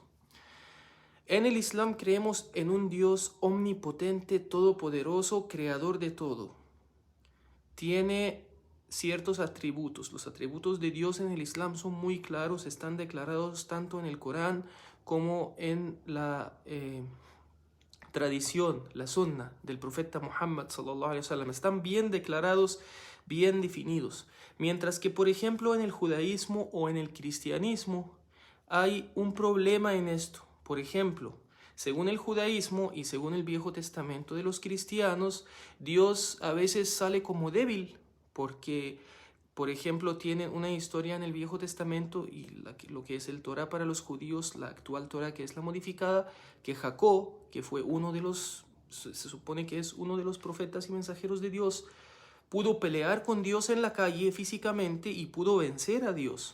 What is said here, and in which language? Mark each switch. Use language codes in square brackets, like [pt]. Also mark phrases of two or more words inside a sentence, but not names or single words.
[es] En el Islam creemos en un Dios omnipotente, todopoderoso, creador de todo. Tiene ciertos atributos. Los atributos de Dios en el Islam son muy claros, están declarados tanto en el Corán como en la tradición, la sunna del profeta Muhammad [ar] صلى الله عليه وسلم. [es] Están bien declarados, bien definidos. Mientras que, por ejemplo, en el judaísmo o en el cristianismo hay un problema en esto. Por ejemplo, según el judaísmo y según el Viejo Testamento de los cristianos, Dios a veces sale como débil porque, por ejemplo, tienen una historia en el Viejo Testamento y lo que es el Torá para los judíos, la actual Torá que es la modificada, que Jacob, que fue se supone que es uno de los profetas y mensajeros de Dios, pudo pelear con Dios en la calle físicamente y pudo vencer a Dios.